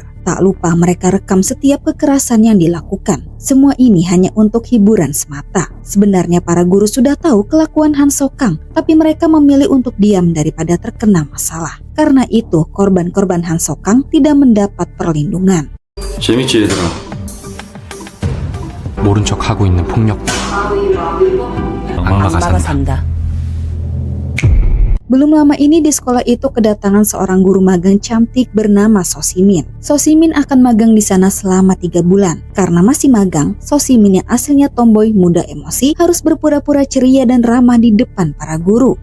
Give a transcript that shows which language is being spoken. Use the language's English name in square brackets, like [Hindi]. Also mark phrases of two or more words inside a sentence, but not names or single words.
[Indonesian] Tak lupa mereka rekam setiap kekerasan yang dilakukan. Semua ini hanya untuk hiburan semata. Sebenarnya para guru sudah tahu kelakuan Han Sokang, tapi mereka memilih untuk diam daripada terkena masalah. Karena itu, korban-korban Han Sokang tidak mendapat perlindungan. [Korean] 재밌지 얘들아. 모른 척 하고 있는 폭력. 악마가 산다. [Indonesian] Belum lama ini di sekolah itu kedatangan seorang guru magang cantik bernama Sosimin. Sosimin akan magang di sana selama 3 bulan. Karena masih magang, Sosimin yang aslinya tomboy, mudah emosi, harus berpura-pura ceria dan ramah di depan para guru.